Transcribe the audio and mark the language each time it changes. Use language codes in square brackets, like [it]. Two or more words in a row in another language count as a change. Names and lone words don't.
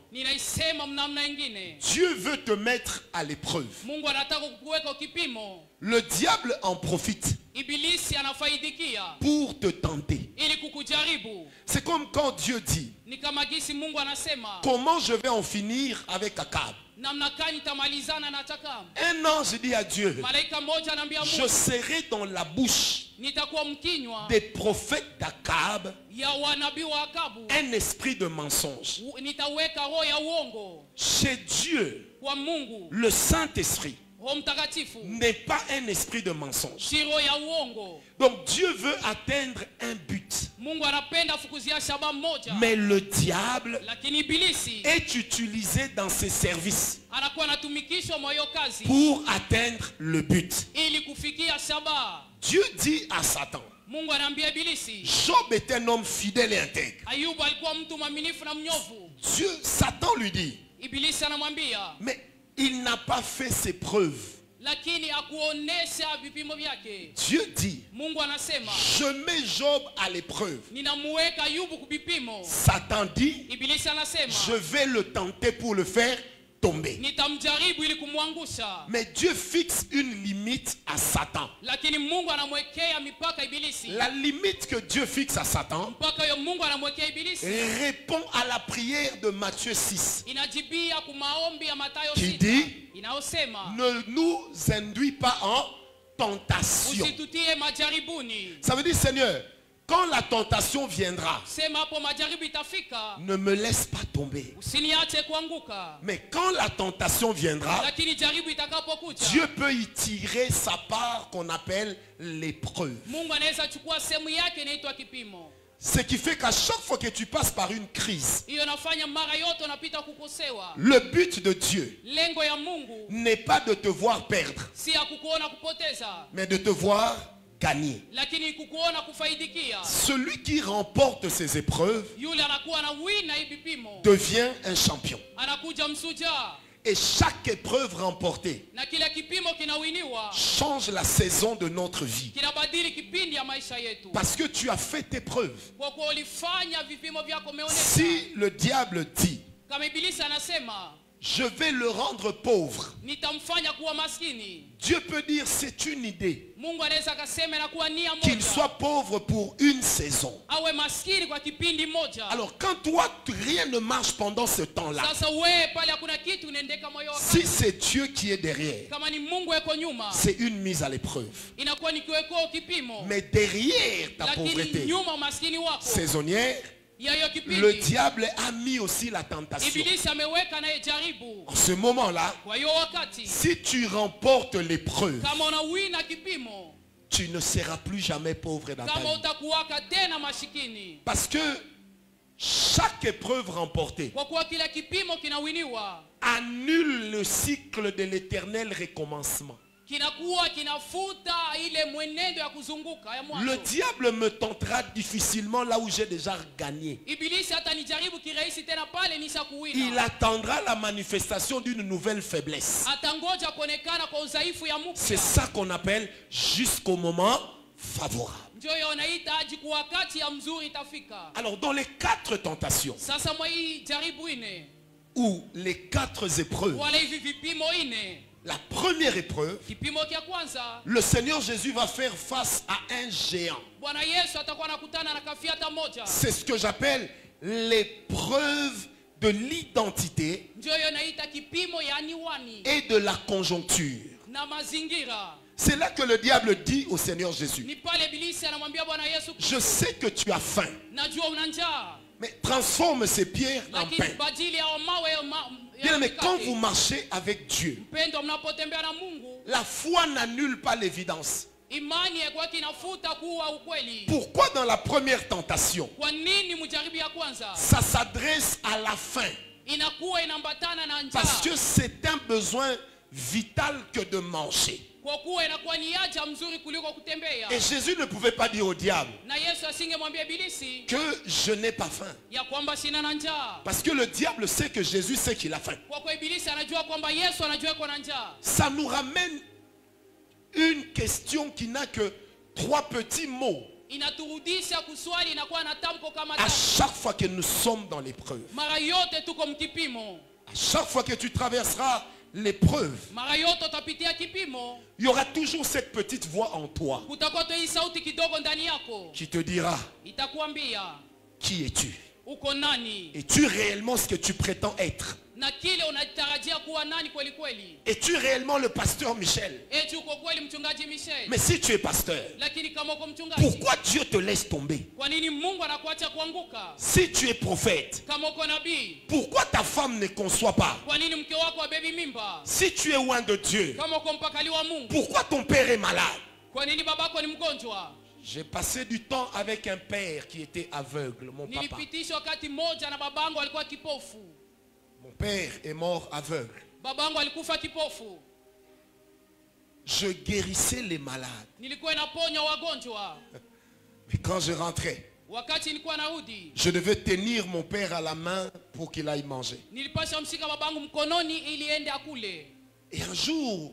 [sw] Ninaisema mnamna ingine, [fr] Dieu veut te mettre à l'épreuve. [sw] Mungu anataka kukuweka kipimo. [fr] Le diable en profite [sw] Ibilisi anafaidikia [fr] pour te tenter. [sw] ili kukujaribu. [fr] C'est comme quand Dieu dit, [sw] Ni kama gisi Mungu anasema, [fr] comment je vais en finir avec Akab? [sw] namna gani tamalizana na Takam. [fr] Un ange dit à Dieu, [sw] Malaika mmoja anaambia [fr] je [sw] Mungu, [fr] serai dans la bouche [sw] nitakuwa mkinywa [fr] des prophètes d'Akab [sw] ya wanabii wa Akabu, [fr] un esprit de mensonge. [sw] nitaweka roho ya uongo. [fr] Chez Dieu, [sw] Kwa Mungu [fr] le Saint-Esprit [sw] Roho Mtakatifu [fr] n'est pas un esprit de mensonge. [sw] si roho ya uongo. [fr] Donc Dieu veut atteindre un but. [sw] Mungu anapenda fukuzia shabaha moja, [fr] Mais le diable [sw] lakini ibilisi [fr] est utilisé dans ses services [sw] anakuwa anatumikishwa moyo kazi [fr] pour atteindre le but. [sw] ili kufikia shabaha. [fr] Dieu dit à Satan, [sw] Mungu anaambia ibilisi, [fr] Job est un homme fidèle et intègre. [sw] Ayubu alikuwa mtu mwaminifu na mnyofu. [fr] Satan lui dit, [sw] Ibilisi anamwambia, [fr] mais il n'a pas fait ses preuves. [sw] lakini akuonesha vipimo vyake. [fr] Dieu dit, [sw] Mungu anasema, [fr] je mets Job à l'épreuve. [sw] ninamuweka Ayubu kubipimo. [fr] Satan dit, [sw] Ibilisi anasema, [fr] je vais le tenter pour le faire tomber. [sw] nitamjaribu ili kumwangusha. [fr] Mais Dieu fixe une limite à Satan. [sw] Lakini Mungu anamwekea mipaka ibilisi. [fr] La limite que Dieu fixe à Satan [sw] Mpaka hiyo Mungu anamwekea ibilisi [fr] répond à la prière de Matthieu 6 [sw] inajibia kumaombi ya Mathayo [fr] qui 6 dit, [sw] inayosema, [fr] ne nous induis pas en tentation. [sw] usitutie majaribuni. [fr] Ça veut dire, Seigneur, quand la tentation viendra, [sw] Sema hapo majaribu itafika, [fr] ne me laisse pas tomber. [sw] usiniache kuanguka. [fr] Mais quand la tentation viendra, [sw] Lakini jaribu itakapokuja, [fr] Dieu peut y tirer sa part qu'on appelle l'épreuve. [sw] Mungu anaweza chukua sehemu yake inaitwa kipimo. [fr] Ce qui fait qu'à chaque fois que tu passes par une crise, [sw] Hiyo nafanya mara yote unapita kukosewa. [fr] le but de Dieu [sw] Lengo ya Mungu [fr] n'est pas de te voir perdre, [sw] si ya kukuona kupoteza, [fr] mais de te voir gagner. [sw] lakini kukuona kufaidikia. [fr] Celui qui remporte ces épreuves [sw] Yule anakuwa na wina hii vipimo, [fr] devient un champion. [sw] anakuja msuja, [fr] Et chaque épreuve remportée [sw] na kila kipimo kinawiniwa [fr] change la saison de notre vie. [sw] kinabadili kipindi ya maisha yetu, [fr] Parce que tu as fait tes preuves. [sw] kwa kuwa ulifanya vipimo vyako umeonesha. [fr] Si le diable dit, [sw] Kama ibilisi anasema [fr] je vais le rendre pauvre, [sw] nitamfanya kuwa maskini, [fr] Dieu peut dire c'est une idée. [sw] Mungu anaweza akasema na kuwa nia [fr] Qu'il [sw] moja, [fr] soit pauvre pour une saison. [sw] awe maskini kwa kipindi moja. [fr] Alors quand toi, rien ne marche pendant ce temps-là, [sw] Sasa wewe pale hakuna kitu unaendeka moyo wako. [fr] si c'est Dieu qui est derrière, [sw] Kama ni Mungu yuko nyuma, [fr] c'est une mise à l'épreuve. [sw] inakuwa ni kiweko kipimo. [fr] Mais derrière ta [sw] Lakini [fr] pauvreté [sw] nyuma umaskini wako [fr] saisonnière, [sw] ya hiyo [fr] le [sw] kipindi, [fr] diable a mis aussi la tentation. [sw] ibilisi ameweka naye jaribu. [fr] En ce moment-là, [sw] Kwa hiyo wakati [fr] si tu remportes l'épreuve, [sw] kama unawina kipimo, [fr] tu ne seras plus jamais pauvre dans ta [sw] kama [fr] vie. [sw] utakuwaka tena mashikini. [fr] Parce que chaque épreuve remportée [sw] Kwa kuwa kila kipimo kinawiniwa, [fr] annule le cycle de l'éternel recommencement. [sw] kinakuwa kinafuta ile mwenendo ya kuzunguka ya [fr] Le [sw] mwanzo. [fr] diable me tentera difficilement là où j'ai déjà gagné. [sw] Ibilisi hata nijaribu kirahisi tena pale nisha [fr] Il [sw] kuwina. [fr] attendra la manifestation d'une nouvelle faiblesse. [sw] Atangoja kuonekana kwa udhaifu ya [fr] C'est [sw] mpya. [fr] ça qu'on appelle jusqu'au moment favorable. [sw] Ndio hiyo wanaita ajiku wakati ya mzuri itafika. [fr] Alors dans les 4 tentations [sw] Sasa mwa hii jaribu ine, [fr] ou les 4 épreuves, [sw] wala hivi vipimo ine. [fr] la première épreuve, [sw] Kipimo kia kwanza, [fr] le Seigneur Jésus va faire face à un géant. [sw] Bwana Yesu atakuwa anakutana na kafiata moja. [fr] C'est ce que j'appelle l'épreuve de l'identité [sw] Ndio hiyo naita kipimo ya niwani [fr] et de la conjoncture. [sw] na mazingira. [fr] C'est là que le diable dit au Seigneur Jésus, [sw] Ni pale Ibilisi anamwambia Bwana Yesu, [fr] je sais que tu as faim, [sw] najua una njaa, [fr] mais transforme ces pierres en [sw] lakini [fr] pain. [sw] badili ya mawe ya [fr] Bien, mais quand [sw] mikate. [fr] vous marchez avec Dieu, [sw] Mpendo, mnapotembea na Mungu, [fr] la foi n'annule pas l'évidence. [sw] imani ya kwake inafuta kuwa ukweli. [fr] Pourquoi dans la première tentation, [sw] Kwa nini mjaribu ya kwanza [fr] ça s'adresse à la faim? [sw] inakuwa inambatana na [fr] Parce [sw] njaa? [fr] que c'est un besoin vital que de manger. [sw] Kwa kuwa inakuwa ni haja mzuri kuliko kutembea. [fr] Et Jésus ne pouvait pas dire au diable [sw] Na Yesu asingemwambia Ibilisi [fr] que je n'ai pas faim. [sw] ya kwamba sina na njaa. [fr] Parce que le diable sait que Jésus sait qu'il a faim. [sw] Kwa kuwa Ibilisi anajua kwamba Yesu anajua yuko na njaa. [fr] Ça nous ramène une question qui n'a que 3 petits mots [sw] Inaturudisha kuswali, inakuwa na tamko kama [fr] à [sw] tatu. [fr] chaque fois que nous sommes dans l'épreuve. [sw] Mara yote tuko mkipimo. [fr] À chaque fois que tu traverseras l'épreuve, [sw] Mara yote utapitia kipimo, [fr] il y aura toujours cette petite voix en toi [sw] kutakuwa tu hii sauti kidogo ndani yako [fr] qui te dira, [sw] itakwambia [fr] qui es-tu? [sw] uko nani [fr] Es-tu réellement ce que tu prétends être? [sw] na kile unatarajia kuwa nani kweli kweli. [fr] Es-tu réellement le pasteur Michel? [sw] Eti uko kweli mchungaji Michel? [fr] Mais si tu es pasteur, [sw] Lakini kama uko mchungaji, [fr] pourquoi Dieu te laisse tomber? [sw] kwa nini Mungu anakuacha kuanguka? [fr] Si tu es prophète, [sw] Kama uko nabii, [fr] pourquoi ta femme ne conçoit pas? [sw] kwa nini mke wako abebi mimba? [fr] Si tu es loin de Dieu, [sw] Kama uko mpakali wa Mungu, [fr] pourquoi ton père est malade? [sw] kwa nini babako ni mgonjwa? [fr] J'ai passé du temps avec un père qui était aveugle, mon papa. [sw] Nilipitisha wakati mmoja na babangu alikuwa kipofu. [fr] Mon père est mort aveugle. [sw] Babangu alikufa kipofu. [fr] Je guérissais les malades. [sw] Nilikuwa naponya wagonjwa. [fr] Mais quand je rentrais, [sw] Wakati nilikuwa narudi, [fr] je devais tenir mon père à la main pour qu'il aille manger. [sw] nilipasha mshika babangu mkononi ili ende akule. [fr] Et un jour,